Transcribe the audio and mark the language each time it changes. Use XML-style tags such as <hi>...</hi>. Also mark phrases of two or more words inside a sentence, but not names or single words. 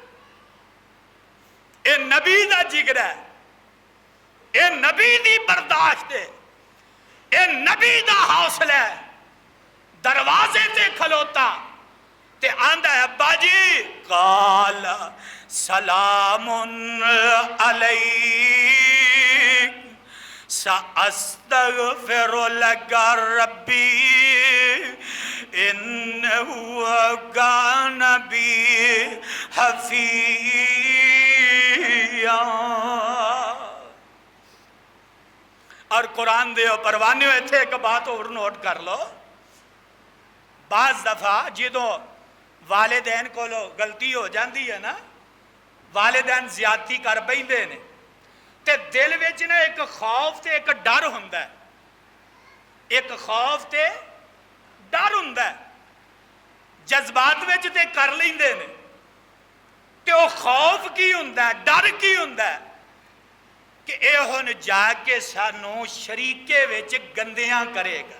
<pa>ਇਹ ਨਬੀ ਦਾ ਜਿਗਰ ਹੈ, ਇਹ ਨਬੀ ਦੀ ਬਰਦਾਸ਼ਤ ਹੈ, ਇਹ ਨਬੀ ਦਾ ਹੌਸਲਾ ਹੈ। ਦਰਵਾਜ਼ੇ ਤੇ ਖਲੋਤਾ ਤੇ ਆਂਦਾ ਹੈ, ਅੱਬਾ ਜੀ ਕਾਲ</pa> <ar>سلام عليك سأستغفر لك ربي إنه كان بي حفيا.</ar> <pa>ਔਰ ਕੁਰਾਨ ਦੇ ਪਰਵਾਨੇ ਇੱਥੇ ਇੱਕ ਬਾਤ ਔਰ ਨੋਟ ਕਰ ਲੋ, ਬਾਜ਼ ਦਫ਼ਾ ਜਦੋਂ ਵਾਲਿਦੈਨ ਕੋਲੋਂ</pa> <ur>غلطی ہو جاتی ہے نا، والدین زیادتی کر بیٹھتے ہیں</ur> <pa>ਤੇ ਦਿਲ ਵਿੱਚ ਨਾ ਇੱਕ ਖ਼ੌਫ਼ ਤੇ ਇੱਕ ਡਰ ਹੁੰਦਾ ਹੈ, ਇੱਕ ਖ਼ੌਫ਼ ਤੇ ਡਰ ਹੁੰਦਾ ਹੈ। ਜਜ਼ਬਾਤ ਵਿੱਚ ਤੇ ਕਰ ਲੈਂਦੇ ਨੇ ਤੇ ਉਹ ਖ਼ੌਫ਼ ਕੀ ਹੁੰਦਾ ਹੈ, ਡਰ ਕੀ ਹੁੰਦਾ ਹੈ ਕਿ ਇਹ ਹੁਣ ਜਾਕੇ ਸਾਨੂੰ ਸ਼ਰੀਕੇ ਵਿੱਚ ਗੰਦੀਆਂ ਕਰੇਗਾ।</pa>